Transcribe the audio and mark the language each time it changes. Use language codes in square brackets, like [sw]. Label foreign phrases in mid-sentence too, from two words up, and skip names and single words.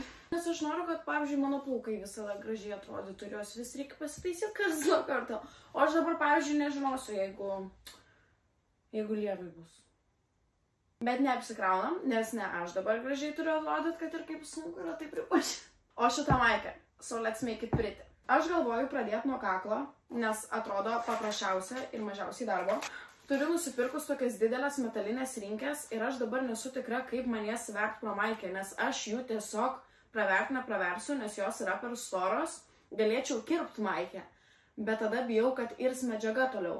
[lt] Nes aš noriu, kad, pavyzdžiui, mano plaukai visada gražiai atrodytų ir jos vis reikia pasitaisyti karts nuo karto. O aš dabar, pavyzdžiui, nežinosiu, jeigu lievai bus. Bet neapsikraunam, nes ne aš dabar gražiai turiu atrodyti, kad ir kaip sunku yra tai pripažinti. O šitą maikę, [en] so let's make it pretty. [lt] Aš galvoju pradėti nuo kaklo, nes atrodo paprasčiausia ir mažiausiai darbo. Turiu nusipirkus tokias didelės metalinės rinkės ir aš dabar nesu tikra, kaip man jas svert pro maikę, nes aš jų tiesiog praversiu, nes jos yra per storos, galėčiau kirpti maikę, bet tada bijau, kad irs medžiaga toliau.